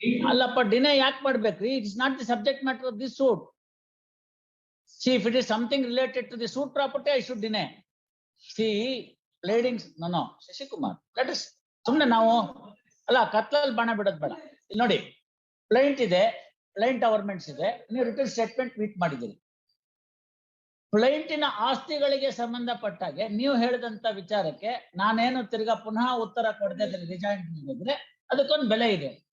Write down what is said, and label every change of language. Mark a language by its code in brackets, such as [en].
[kn] ಅಲ್ಲಪ್ಪ, ಡಿನೇ ಯಾಕೆ ಮಾಡ್ಬೇಕ್ರಿ? [en] It's not the subject matter of this suit. See, if it is something related to the suit property, I should deny. See, pleadings, no, [kn] Shashikumar, [en] let us, [kn] ಸುಮ್ನೆ ನಾವು ಅಲ್ಲ ಕತ್ಲಲ್ಲಿ ಬಾಣ ಬಿಡೋದ್ ಬೇಡ. ಇಲ್ಲಿ ನೋಡಿ, ಪ್ಲೈಂಟ್ ಇದೆ, ಪ್ಲೈಂಟ್ ಅವರ್ಮೆಂಟ್ಸ್ ಇದೆ, ನೀವು ರಿಟರ್ನ್ ಸ್ಟೇಟ್ಮೆಂಟ್ ಮೀಟ್ ಮಾಡಿದ್ದೀರಿ. ಪ್ಲೈಂಟಿನ ಆಸ್ತಿಗಳಿಗೆ ಸಂಬಂಧಪಟ್ಟಾಗೆ ನೀವು ಹೇಳಿದಂತ ವಿಚಾರಕ್ಕೆ ನಾನೇನು ತಿರ್ಗಾ ಪುನಃ ಉತ್ತರ ಕೊಡದೆ ರಿಜಾಯಿಂಟ್ ಮಾಡಿದ್ರೆ ಅದಕ್ಕೊಂದು ಬೆಲೆ ಇದೆ.